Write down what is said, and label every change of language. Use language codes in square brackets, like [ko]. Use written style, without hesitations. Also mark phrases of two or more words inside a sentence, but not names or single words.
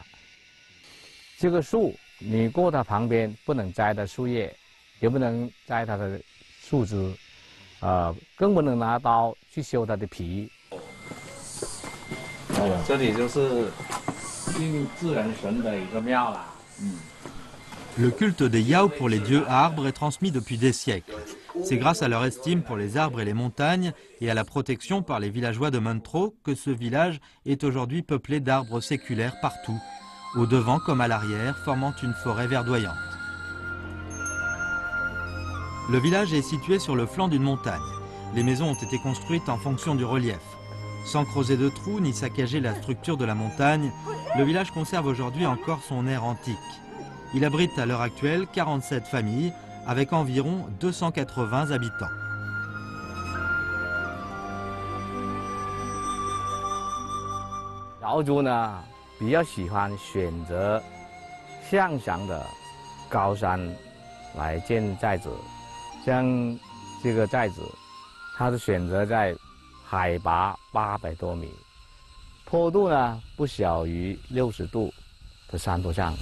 [zh] 这个树。你过它旁边不能摘它树叶，也不能摘它的树枝，更不能拿刀去修它的皮。这里就是敬自然神的一个庙了。 [fr] Le culte des Yao pour les dieux arbres est transmis depuis des siècles. C'est grâce à leur estime pour les arbres et les montagnes et à la protection par les villageois de Muntro que ce village est aujourd'hui peuplé d'arbres séculaires partout. Au devant comme à l'arrière, formant une forêt verdoyante. Le village est situé sur le flanc d'une montagne. Les maisons ont été construites en fonction du relief. Sans creuser de trous ni saccager la structure de la montagne, le village conserve aujourd'hui encore son air antique. Il abrite à l'heure actuelle 47 familles, avec environ 280 habitants. [zh] Yao 呢？比较喜欢选择向上的高山来建寨子，像这个寨子，它是选择在海拔800多米，坡度呢不小于60度的山坡上。